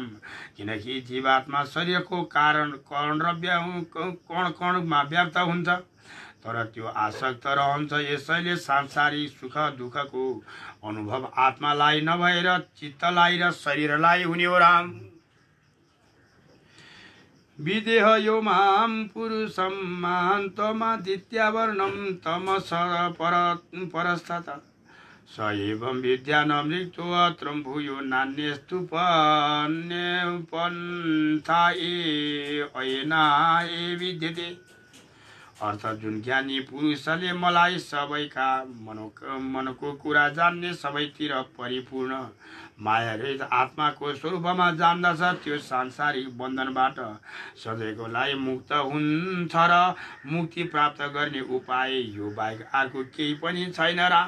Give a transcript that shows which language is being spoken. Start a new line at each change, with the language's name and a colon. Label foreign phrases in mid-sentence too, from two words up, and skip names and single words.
Nepali: किनकि जीवात्मा शरीरको कारण कणमा व्याप्त हुन्छ तर त्यो आसक्त रहन्छ। यसैले सांसारिक सुख दुःखको अनुभव आत्मालाई नभएर चित्तलाई र शरीरलाई हुने हो राम।
Sanskrit: विदेह यो मां पुरुषं मान्तमादित्यावर्णं तमस परस्तत स एवं विद्यानमृतो अत्र भूयो नान्यस्तु पन्था अयनाय विद्यते।
Nepali: अर्थ जुन ज्ञानी पुरुषले मलाई सबैका मनको कुरा जान्ने सबैतिर परिपूर्ण माया रहित आत्माको स्वरूपमा जान्दछ त्यो सांसारिक बन्धनबाट सधैँको लागि मुक्त हुन्छ र मुक्ति प्राप्त गर्ने उपाय यो बाहेक अर्को केही पनि छैन राम।